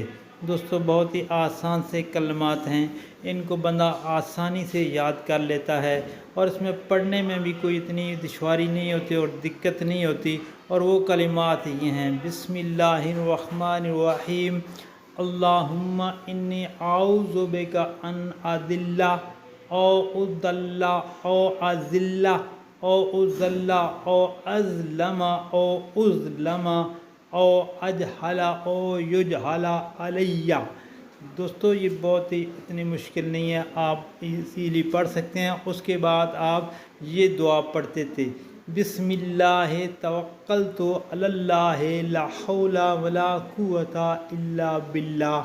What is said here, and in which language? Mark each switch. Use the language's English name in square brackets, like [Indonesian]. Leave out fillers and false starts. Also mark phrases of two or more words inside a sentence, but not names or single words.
[Urdu] دوستو، بہت ہی آسان سے کلمات ہیں، ان کو بندہ آسانی سے یاد کر لیتا ہے اور اس میں پڑھنے میں بھی کوئی اتنی دشواری نہیں ہوتی اور دقت نہیں ہوتی۔ اور وہ کلمات یہ ہیں: [Arabic] بسم اللہ الرحمن الرحیم، اللہم انی اعوذ بک ان اضل او اضل او اذل او اضل او اظلم او اظلم او اجہل او یجہل علی۔ [Urdu] دوستو، یہ بہت ہی اتنی مشکل نہیں ہے، آپ ایزیلی پڑھ سکتے ہیں۔ اس کے بعد آپ یہ دعا پڑھتے تھے: [Arabic] بسم اللہ توکلت علی اللہ لا حول ولا قوت الا باللہ۔